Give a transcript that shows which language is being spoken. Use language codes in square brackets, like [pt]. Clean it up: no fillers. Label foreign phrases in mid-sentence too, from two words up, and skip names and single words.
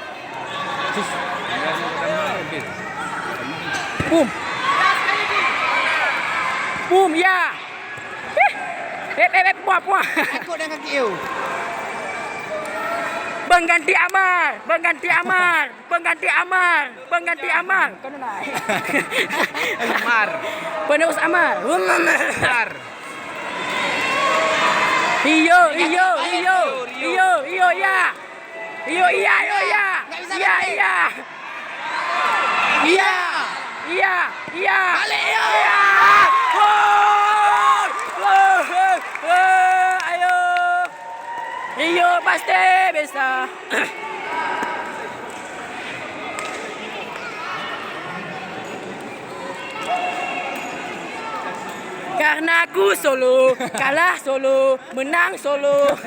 [ms] Boom, ya. Puah. Ikut dengan kaki you. Pengganti Amar. Kau nak? Amar. Penerus Amar. Amar. [id] Iyo, ya. Iyo, iya. Iya. Balik, yo. Iya. Ayo. Iyo pasti bisa. Karena aku solo, kalah solo, menang solo.